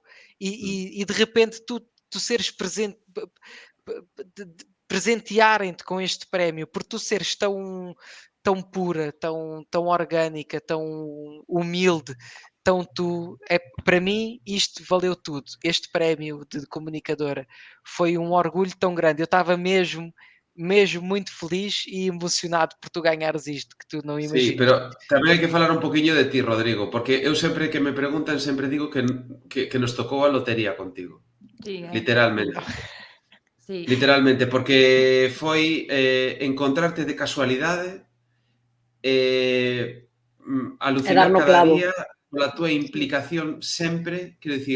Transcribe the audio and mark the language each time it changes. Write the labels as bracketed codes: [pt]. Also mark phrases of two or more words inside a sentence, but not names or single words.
[pt] E de repente tu seres presentearem-te com este prémio, por tu seres tão pura, tão orgânica, tão humilde, então para mim isto valeu tudo. Este prémio de comunicadora foi um orgulho tão grande. Eu estava mesmo muito feliz e emocionado por tu ganhares isto, que tu não imaginas. [gl] Sí, pero tamén hai que falar un poquinho de ti, Rodrigo, porque eu sempre que me preguntan, sempre digo que nos tocou a lotería contigo. Sí, literalmente. Sí. Literalmente, porque foi encontrarte de casualidade, alucinar cada día pola túa implicación sempre, quero dicir,